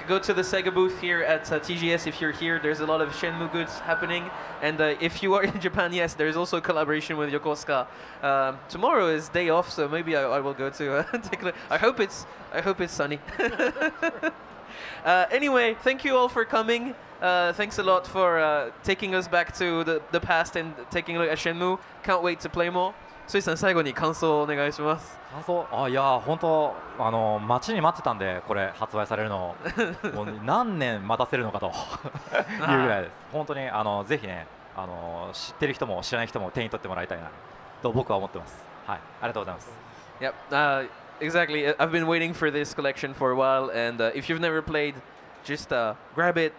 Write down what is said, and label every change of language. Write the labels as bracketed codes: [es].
[en] Go to the Sega booth here at TGS if you're here. There's a lot of Shenmue goods happening, and if you are in Japan, yes, there's also a collaboration with Yokosuka. Tomorrow is day off, so maybe I will go to take a look. I hope it's sunny. Anyway, thank you all for coming. Thanks a lot for taking us back to the past and taking a look at Shenmue. Can't wait to play more. [ja] ソイさん最後に感想をお願いします。感想、いや本当待ちに待ってたんで、これ発売されるのをもう何年待たせるのかというぐらいです。本当にぜひね知ってる人も知らない人も手に取ってもらいたいなと僕は思ってます。はい、ありがとうございます。 [en] Yep. Exactly. I've been waiting for this collection for a while, and if you've never played, just grab it.